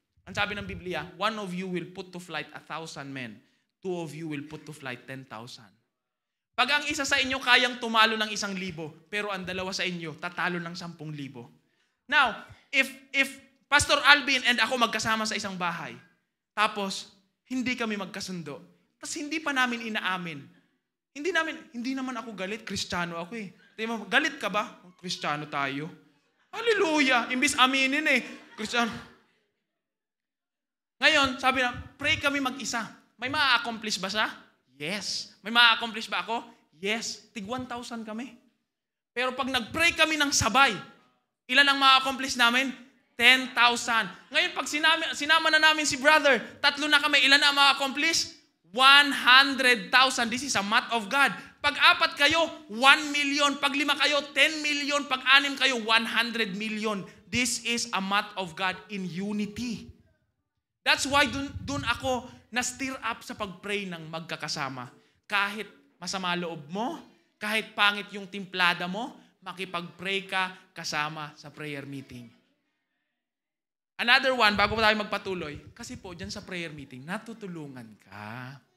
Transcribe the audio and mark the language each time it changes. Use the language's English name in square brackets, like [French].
[Filipino] Ang sabi ng Biblia, [English] 1 of you will put to flight 1,000 men. 2 of you will put to flight 10,000. [Filipino] Pag ang isa sa inyo kayang tumalo ng 1,000, pero ang dalawa sa inyo tatalo ng 10,000. Now, if Pastor Alvin and ako magkasama sa isang bahay, tapos hindi kami magkasundo, tapos hindi pa namin inaamin, hindi naman ako galit, Kristiyano ako eh. Galit ka ba? Kristiyano tayo. Hallelujah! Imbis aminin eh. Kristiyano. Ngayon, sabi na, pray kami mag-isa. May ma-accomplish ba siya? Yes. May ma-accomplish ba ako? Yes. Tig 1,000 kami. Pero pag nag-pray kami ng sabay, ilan ang ma-accomplish namin? 10,000. Ngayon, pag sinama na namin si brother, 3 na kami, ilan ang ma-accomplish? [English] 100,000. This is a math of God. [Filipino] Pag 4 kayo, 1 million. Pag 5 kayo, 10 million. Pag 6 kayo, 100 million. [English] This is a math of God in unity. That's why [Filipino] dun ako na-stir up sa pag-pray ng magkakasama. Kahit masama loob mo, kahit pangit yung timplada mo, makipag-pray ka kasama sa prayer meeting. [English] Another one, [Filipino] bago tayo magpatuloy, kasi po dyan sa prayer meeting, natutulungan ka.